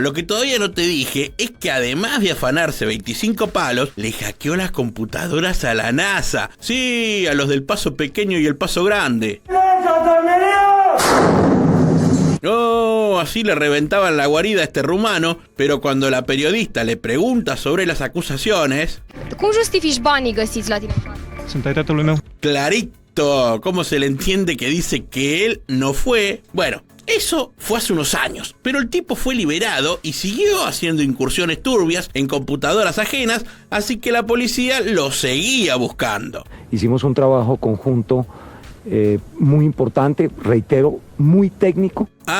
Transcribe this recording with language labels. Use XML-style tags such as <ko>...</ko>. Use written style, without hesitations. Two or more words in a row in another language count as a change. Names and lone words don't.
<es>Lo que todavía no te dije es que además de afanarse 25 palos, le hackeó las computadoras a la NASA. Sí, a los del paso pequeño y el paso grande. No, así le reventaban la guarida a este rumano, pero cuando la periodista le pregunta sobre las acusaciones...</es> <ro>¿Cómo justifici banii găsiți la tine? Sunt ai tatălui meu.</ro> <es>Clarito, ¿cómo se le entiende que dice que él no fue? Bueno, eso fue hace unos años, pero el tipo fue liberado y siguió haciendo incursiones turbias en computadoras ajenas, así que la policía lo seguía buscando. Hicimos un trabajo conjunto muy importante, reitero, muy técnico.</es>